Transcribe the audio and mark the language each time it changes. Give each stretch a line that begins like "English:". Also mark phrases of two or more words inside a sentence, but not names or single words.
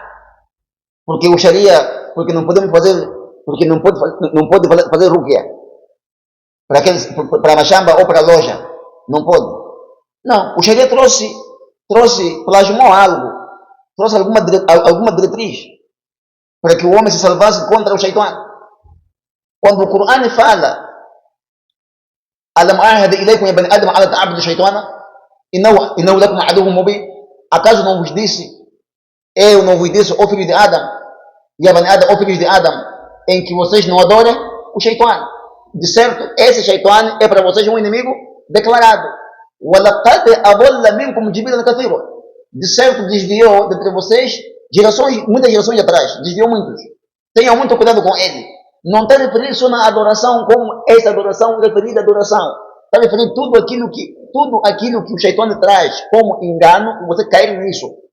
Portuguese: Porque o Sharia, porque não podemos fazer, porque não pode fazer ruqya para a machamba ou para a loja. Não pode. Não, o Sharia plasmou algo, trouxe alguma diretriz para que o homem se salvasse contra o Shaitan. Quando o Corão fala
Arabic: ألم أعهد إليكم يا بني آدم على تعبد الشيطان إنه لكم عدو مبين.
Portuguese: Acaso não vos disse, eu não vos disse, ó filhos de Adam, e a Bani Adam, ó filhos de Adam, em que vocês não adorem o Shaitan? De certo, esse Shaitan é para vocês um inimigo declarado.
Arabic: وَلَقَدْ أَضَلَّ مِنْكُمْ جِبِلًا كَثِيرًا.
Portuguese: De certo, desviou dentre vocês muitas gerações atrás, desviou muitos. Tenham muito cuidado com ele. Não está referindo só na adoração como essa adoração referida à adoração. Está referindo tudo aquilo que o Shaitan traz como engano, você cair nisso.